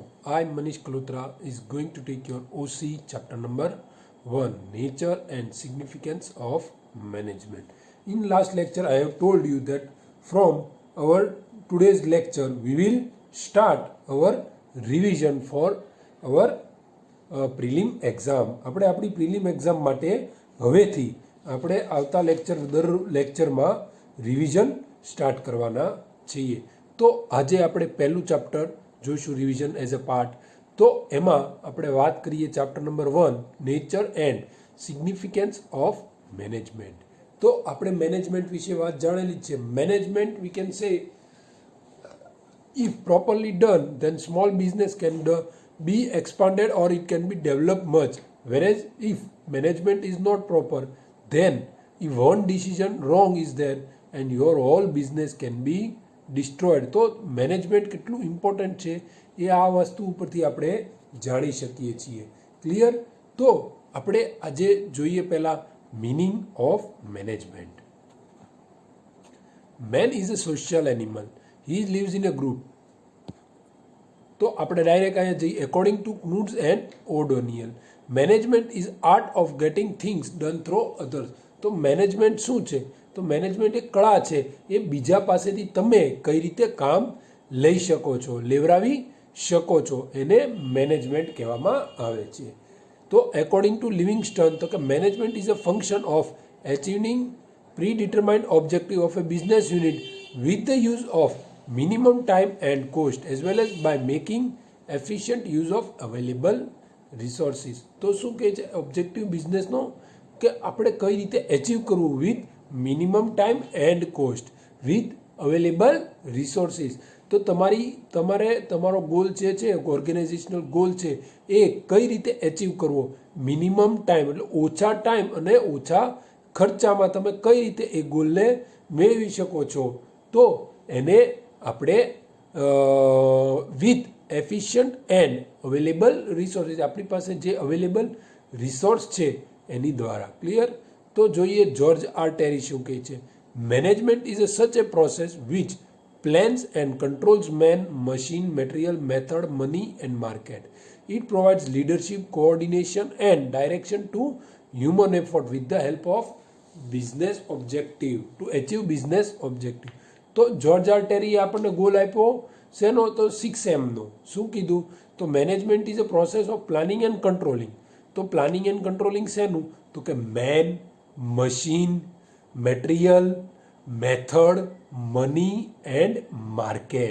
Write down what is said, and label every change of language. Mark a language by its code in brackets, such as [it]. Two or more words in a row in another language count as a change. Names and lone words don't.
[en] I, Manish Kalotra, is going to take your OC chapter number 1, Nature and Significance of Management. In last lecture, I have told you that from our today's lecture, we will start our revision for our prelim exam. [gu] આપણે આપણી [en] prelim exam [gu] માટે હવેથી આપણે આવતા દર લેક્ચરમાં [en] revision start [gu] કરવાના છીએ. તો આજે આપણે પહેલું ચાપ્ટર જોઈશું [en] revision as a part. [gu] તો એમાં આપણે વાત કરીએ ચાપ્ટર નંબર 1, [en] nature and significance of management. [gu] તો આપણે મેનેજમેન્ટ વિશે વાત જાણેલી જ છે. [en] management we can say if properly done, then small business can be expanded or it can be developed much. Whereas if management is not proper, then if one decision wrong is there and your whole business can be destroyed. [gu] તો મેનેજમેન્ટ કેટલું ઇમ્પોર્ટન્ટ છે એ આ વસ્તુ ઉપરથી આપણે જાણી શકીએ છીએ. ક્લિયર? તો આપણે આજે જોઈએ પહેલા [en] meaning of management. man is a social animal. He lives in a group. [gu] તો આપણે ડાયરેક્ટ અહીંયા જઈએ. [en] according to Koontz and O'Donnell, management is art of getting things done through others. [gu] તો મેનેજમેન્ટ શું છે? તો મેનેજમેન્ટ એક કળા છે. એ બીજા પાસેથી તમે કઈ રીતે કામ લઈ શકો છો, લેવરાવી શકો છો, એને મેનેજમેન્ટ કહેવામાં આવે છે. [en] તો according to Livingston, [gu] તો કે [en] management is a function of achieving predetermined objective of a business unit with the use of minimum time and cost as well as by making efficient use of available resources. [gu] તો શું કહે છે ઓબ્જેક્ટિવ બિઝનેસનો? કે આપણે કઈ રીતે એચીવ કરવું [en] with minimum time and cost with available resources. [gu] તો તમારો ગોલ જે છે, [en] organizational goal [gu] છે, એ કઈ રીતે એચીવ કરવો? [en] minimum time [gu] એટલે ઓછા ટાઈમ અને ઓછા ખર્ચામાં તમે કઈ રીતે એ ગોલને મેળવી શકો છો. તો એને આપણે [en] with efficient and available resources, [gu] આપણી પાસે જે [en] available resource [gu] છે એની દ્વારા. ક્લિયર? તો જોઈએ જ્યોર્જ આર ટેરી શું કહે છે. [en] management is a such a process which plans and controls man, machine, material, method, money and market. It provides leadership, coordination and direction to human effort with the help of business objective, to achieve business objective. [gu] તો જ્યોર્જ આર ટેરીએ આપણને ગોલ આપ્યો શેનો? તો 6M નો. શું કીધું? [en] તો management is a process of planning and controlling. [gu] તો [en] planning and controlling [gu] શેનું? તો કે [en] man, machine, material, method, money and market.